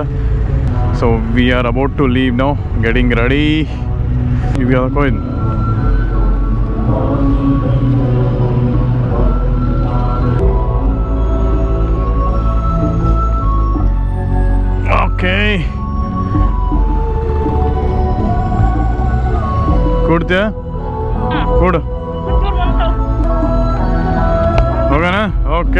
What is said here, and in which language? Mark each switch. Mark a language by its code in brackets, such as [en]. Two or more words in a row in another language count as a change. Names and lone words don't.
[en] so we are about to leave now, getting ready. we are going. [kn] ಓಕೆ, ಕೊಡ್ತೀಯ? ಕೊಡು. [hi] होगा ना? ओके.